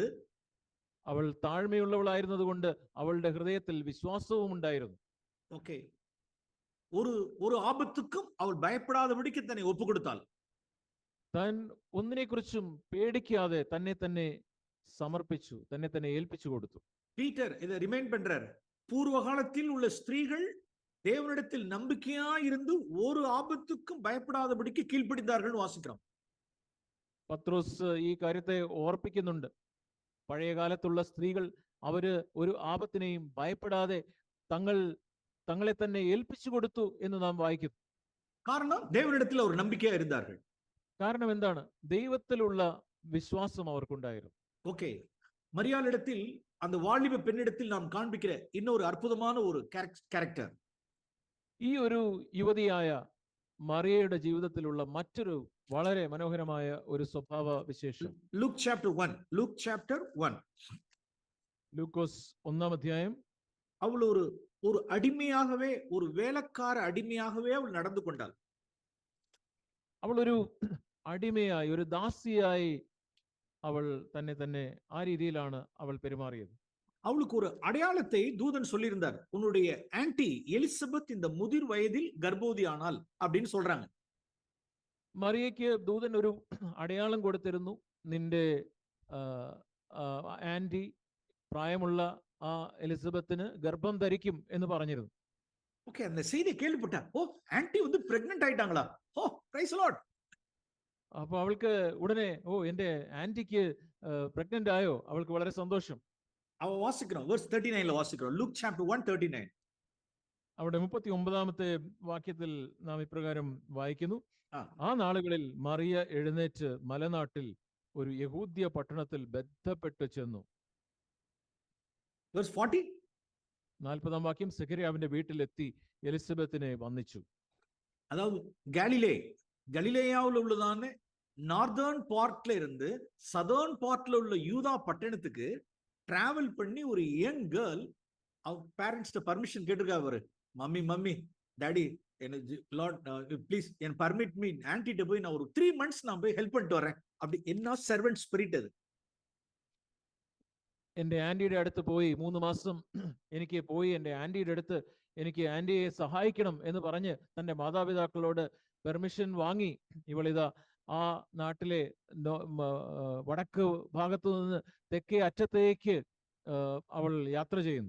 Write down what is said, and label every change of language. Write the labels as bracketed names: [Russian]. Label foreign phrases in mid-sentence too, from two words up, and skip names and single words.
[Malayalam] അവൾ താഴ്മയുള്ളവളായിരുന്നത് കൊണ്ട് അവളുടെ ഹൃദയത്തിൽ വിശ്വാസവും ഉണ്ടായിരുന്നു. ഓക്കെ, ഒരു ആപത്തുക്കും അവൾ ഭയപ്പെടാതെപടിക്ക് തന്നെ ഒപ്പുകൊടുത്താൽ, താൻ ഒന്നിനെക്കുറിച്ചും പേടിക്കാതെ തന്നെ തന്നെ സമർപ്പിച്ചു, തന്നെ തന്നെ ഏൽപ്പിച്ചു കൊടുത്തു. [Tamil] பீட்டர் இதை ரிமைண்ட் பண்றார். பூர்வ காலத்தில் உள்ள ஸ்திரீகள் தேவனிடத்தில் நம்பிக்கையா இருந்து ஒரு ஆபத்துக்கும் பயப்படாதபடிக்கு கீழ்ப்படிந்தார்கள் வாசிக்கிறோம். [Malayalam] പത്രോസ് ഈ കാര്യത്തെ ഓർപ്പിക്കുന്നുണ്ട്. പഴയ കാലത്തുള്ള സ്ത്രീകൾ അവര് ഒരു ആപത്തിനെയും ഭയപ്പെടാതെ തങ്ങളെ തന്നെ ഏൽപ്പിച്ചു കൊടുത്തു എന്ന് നാം വായിക്കുന്നു. കാരണം தேவனிடத்தில் ஒரு நம்பிக்கையா இருந்தார்கள். കാരണം എന്താണ്? ദൈവത്തിലുള്ള വിശ്വാസം അവർക്കുണ്ടായിരുന്നു. [Tamil] ஓகே, மரியாளிடத்தில் அந்த வாலிப பெண்ணிடத்தில் நாம் காண்பிக்கிற இன்னொரு அற்புதமான ஒரு கேரக்டர். [Malayalam] ഈ ഒരു യുവതിയായ മറിയയുടെ ജീവിതത്തിലുള്ള മറ്റൊരു വളരെ മനോഹരമായ ഒരു സ്വഭാവ വിശേഷം. ലൂക്ക് ചാപ്റ്റർ 1. ലൂക്കോസ് 1-ാം അധ്യായം. അവൾ ഒരു അടിമയാകவே, ഒരു വേലക്കാര അടിമയാകவே അവൾ നടന്നു കൊണ്ടാൽ. അവൾ ഒരു അടിമയായി, ഒരു ദാസിയായി അവൾ തന്നെ ആ രീതിയിലാണ് അവൾ പെരുമാറിയത്. [Tamil] அவளுக்கு ஒரு அடையாளத்தை தூதன் சொல்லியிருந்தார். உன்னுடைய ஆன்டி எலிசபெத் இந்த முதிர் வயதில் கர்ப்பவதி ஆனால் அப்படின்னு சொல்றாங்க. [Malayalam] മറിയയ്ക്ക് ദൂതൻ ഒരു അടയാളം കൊടുത്തിരുന്നു. നിന്റെ ആന്റി പ്രായമുള്ള ആ എലിസബത്തിന് ഗർഭം ധരിക്കും എന്ന് പറഞ്ഞിരുന്നു. [Tamil] ஓகே, அந்த செய்தியை கேள்விப்பட்டா, ஓ ஆன்டி வந்து பிரெக்னன்ட் ஆயிட்டாங்களா, ஓ [English] praise Lord. [Malayalam] അപ്പൊ അവൾക്ക് ഉടനെ, ഓ എന്റെ ആന്റിക്ക് പ്രഗ്നന്റ് ആയോ, അവൾക്ക് വളരെ സന്തോഷം. [Tamil] அவ வாசிக்கிறோம், verse 39ல வாசிக்கிறோம், [English] Luke chapter 1:39. [Malayalam] അവിടെ 39-ാമത്തെ വാക്യത്തിൽ നാം ഇപ്രകാരം വായിക്കുന്നു. ആ നാളുകളിൽ മറിയ എഴുന്നേറ്റ് മലനാട്ടിൽ ഒരു യഹൂദ്യ പട്ടണത്തിൽ ബന്ധപ്പെട്ട് ചെന്നു. verse 40. 40-ാം വാക്യം, സെഖര്യാവിന്റെ വീട്ടിലെത്തി എലിസബത്തിനെ വന്ദിച്ചു. [Tamil] அதாவது கலிலேயாவில் உள்ளதான [English] northern part [Tamil] இருந்து [English] southern part [Tamil] உள்ள யூதா பட்டணத்துக்கு டிராவல் பண்ணி ஒரு [English] young girl [Tamil] அவங்க பேரண்ட்ஸ்ட பர்மிஷன் கேட்டிருக்கா. அவரு, [English] mummy daddy [Tamil] எனக்கு [English] Lord please [Tamil] என் [English] permit me [Tamil] ஆன்டிட்ட போய் நான் ஒரு 3 months நான் போய் ஹெல்ப் பண்ணிட்டு வரேன். அப்படி என்ன [English] servant spirit [Malayalam] അത്. എന്റെ ആന്റിയുടെ അടുത്ത് പോയി 3 മാസം എനിക്ക് പോയി എന്റെ ആന്റിയുടെ അടുത്ത് എനിക്ക് ആന്റിയെ സഹായിക്കണം എന്ന് പറഞ്ഞ് തന്റെ മാതാപിതാക്കളോട് പെർമിഷൻ വാങ്ങി ഇവളിതാ ആ നാട്ടിലെ വടക്ക് ഭാഗത്തു നിന്ന് തെക്കേ അറ്റത്തേക്ക് അവൾ യാത്ര ചെയ്യുന്നു.